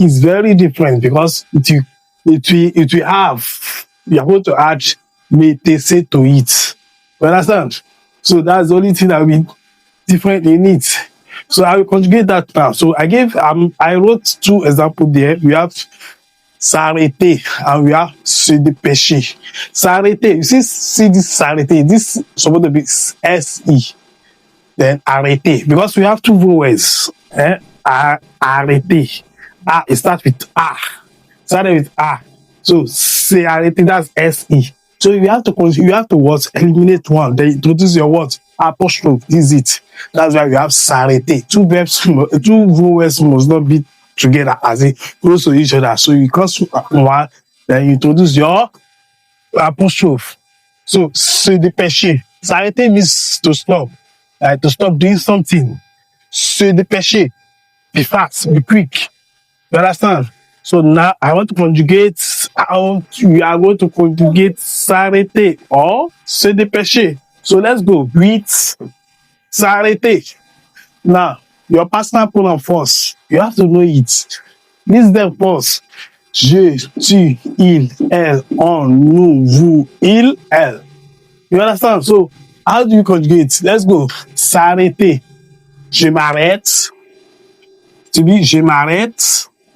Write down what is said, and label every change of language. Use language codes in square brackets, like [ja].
[en] It's very different because it will have, you are going to add metc to it. You understand? So that's the only thing that will be different in it. So I will conjugate that now. So I wrote two examples there. We have s'arrêter and we have se dépêcher. S'arrêter, you see this s'arrêter, this is supposed to be SE, then arrêter, because we have two vowels. Arrêter. It starts with A. Started with A. So c'est arrêter, that's SE. So you have to what? Eliminate one. Then introduce your what? Apostrophe. This is it. That's why we have s'arrêter. Two vowels must not be together as they close to each other. So you cross one, then you introduce your apostrophe. So se dépêcher. S'arrêter means to stop. Like to stop doing something. Se dépêcher. Be fast, be quick. You understand? So now I want to conjugate how we are going to conjugate s'arrêter or se dépêcher. So let's go with s'arrêter. Now, your personal pronoun first. You have to know it. List them first. [fr] Je, tu, il, elle, on, nous, vous, il, elle. [en] You understand? So, how do you conjugate? Let's go. S'arrêter. [fr] Je m'arrête. Tu dis je m'arrête.